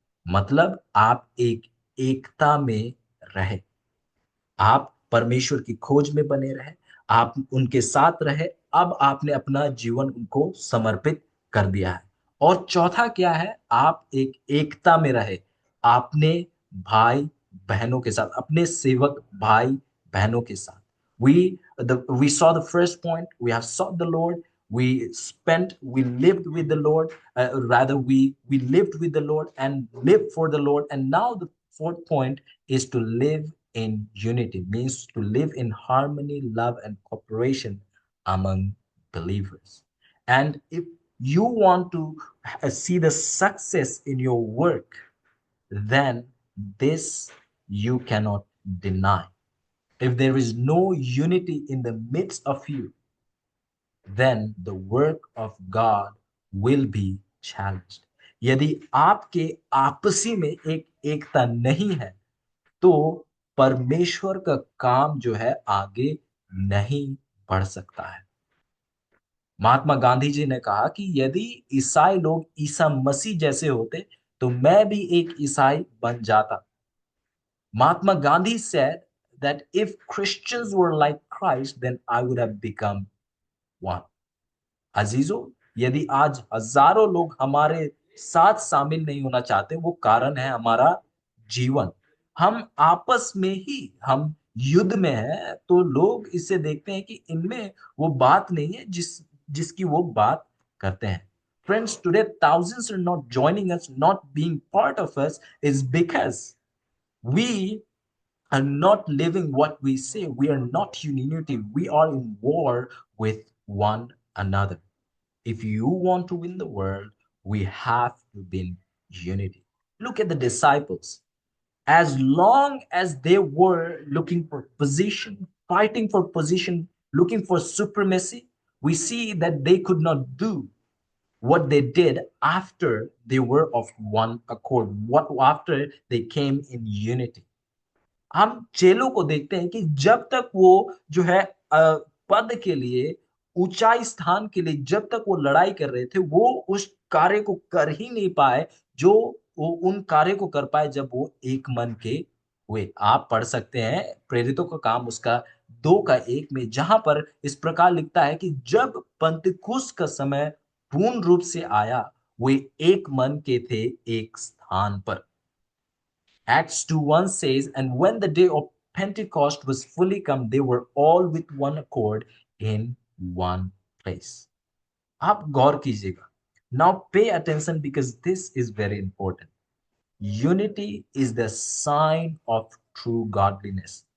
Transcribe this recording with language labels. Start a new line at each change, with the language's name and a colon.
Hindi: मतलब आप एक एकता में रहे, आप परमेश्वर की खोज में बने रहे, आप उनके साथ रहे, अब आपने अपना जीवन उनको समर्पित कर दिया है। और चौथा क्या है, आप एक एकता में रहे, आपने भाई बहनों के साथ, अपने सेवक भाई बहनों के साथ।
English: We saw the first point, we have sought the Lord, we lived with the Lord, rather we lived with the Lord and lived for the Lord. And now the fourth point is to live in unity, means to live in harmony, love, and cooperation among believers. And if you want to see the success in your work, then this you cannot deny. If there is no unity in the midst of you, then the work of God will be challenged.
Hindi: यदि आपके आपसी में एक एकता नहीं है तो परमेश्वर का काम जो है आगे नहीं बढ़ सकता है। महात्मा गांधी जी ने कहा कि यदि ईसाई लोग ईसा मसीह जैसे होते तो मैं भी एक ईसाई बन जाता।
English: Mahatma Gandhi said that if Christians were like Christ, then I would have become one.
Hindi: अजीजों, यदि आज हजारों लोग हमारे साथ शामिल नहीं होना चाहते, वो कारण है हमारा जीवन। हम आपस में ही हम युद्ध में हैं, तो लोग इसे देखते हैं कि इनमें वो बात नहीं है जिसकी वो बात करते हैं।
English: Friends, today thousands are not joining us, not being part of us, is because we are not living what we say. We are not in unity. We are in war with one another. If you want to win the world, we have to be in unity. Look at the disciples. As long as they were looking for position, fighting for position, looking for supremacy, we see that they could not do what they did after they were of one accord, what after they came in unity.
Hindi: हम चेलों को देखते हैं कि जब तक वो जो है पद के लिए, ऊंचाई स्थान के लिए जब तक वो लड़ाई कर रहे थे, वो उस कार्य को कर ही नहीं पाए जो वो उन कार्य को कर पाए जब वो एक मन के हुए। आप पढ़ सकते हैं प्रेरितों का काम उसका 2 का 1 में, जहां पर इस प्रकार लिखता है कि जब पंतिकुस्त का समय पूर्ण रूप से आया, वे एक मन के थे एक स्थान पर।
English: Acts 2:1 says, and when the day of Pentecost was fully come, they were all with one accord in one place.
Hindi: आप गौर कीजिएगा.
English: Now pay attention because this is very important. Unity is the sign of true godliness.